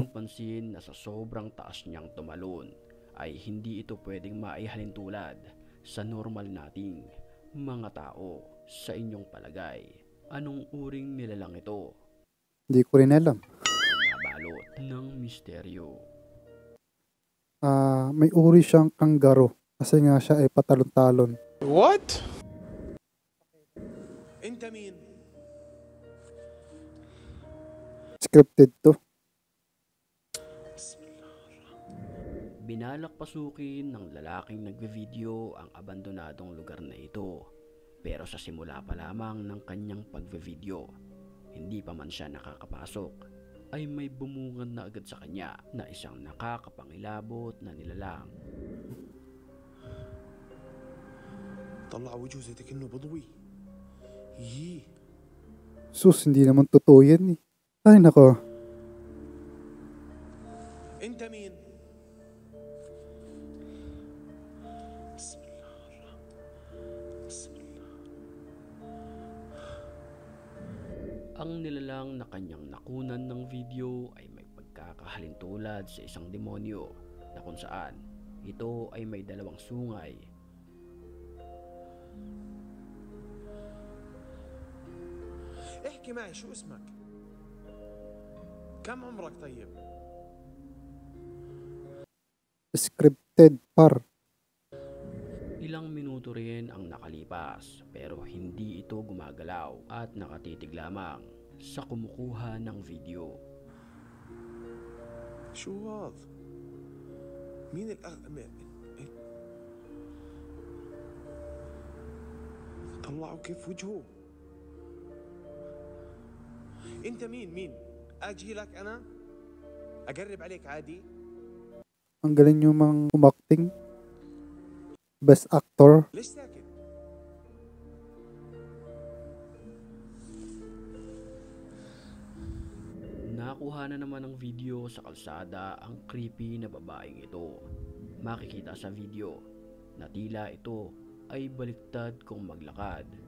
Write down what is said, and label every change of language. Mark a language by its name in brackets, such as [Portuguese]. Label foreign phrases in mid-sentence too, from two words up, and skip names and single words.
[Filipino] Pansin na sa sobrang taas niyang tumalon ay hindi ito pwedeng maihalintulad sa normal nating mga tao. Sa inyong palagay, anong uring nilalang ito? Hindi ko rin alam. Nabalot ng misteryo. May uri siyang kanggaro kasi nga siya ay patalon-talon. What? [Arabic] انت مين؟ [Filipino] Scripted to. Binalak pasukin ng lalaking nagve-video ang abandonadong lugar na ito. Pero sa simula pa lamang ng kanyang pagve-video, hindi pa man siya nakakapasok, ay may bumungad na agad sa kanya na isang nakakapangilabot na nilalang. [Arabic] طلع وجهه زي كأنه بضوي. يي. [Filipino] Sus, hindi naman totoo yan eh. Ay nako. [Arabic] انت مين؟ بسم الله بسم الله. [Filipino] Ang nilalang na kanyang nakunan ng video ay may pagkakahalintulad sa isang demonyo na kung saan ito ay may dalawang sungay. [Arabic] احكي معي شو اسمك؟ كم عمرك طيب؟ [Filipino] Scripted par. Ilang minuto rin ang nakalipas pero hindi ito gumagalaw at nakatitig lamang sa kumukuha ng video. [Arabic] شو هذا؟ مين طلعوا كيف وجهه؟ انت مين؟ اجي لك انا؟ اقرب عليك عادي؟ [Filipino] Ang galing yung mga umakting. [English] Best actor. [Arabic] ليش ساكت؟ [Filipino] Nakuha na naman ng video sa kalsada ang creepy na babaeng ito. Makikita sa video na tila ito ay baliktad kung maglakad.